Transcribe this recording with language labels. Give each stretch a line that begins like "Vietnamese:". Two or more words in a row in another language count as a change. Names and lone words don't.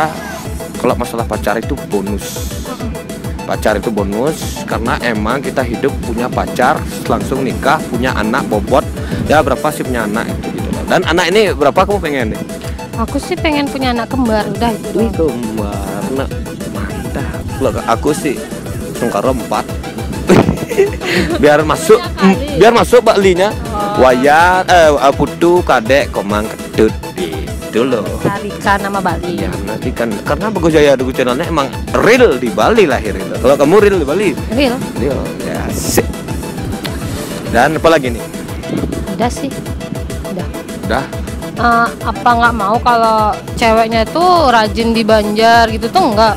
Indonesian: Kalau masalah pacar itu bonus. Pacar itu bonus karena emang kita hidup punya pacar, langsung nikah, punya anak bobot. Ya berapa sih punya anak itu gitu. Dan anak ini berapa kamu pengen nih? Aku sih pengen punya anak kembar, udah itu. Kembar, nah, mantap. Kalau aku sih Sungkaro 4. biar masuk baklinya. Wayan putu kadek komang ketut itu loh. Carikan nama Bali. Ya nanti kan karena Bagus Jaya YouTube channelnya emang real di Bali lahir itu. Kalau kamu real di Bali? Real. Ya sih. Dan apa lagi nih? Udah sih. Udah. Apa nggak mau kalau ceweknya itu rajin di Banjar gitu tuh enggak?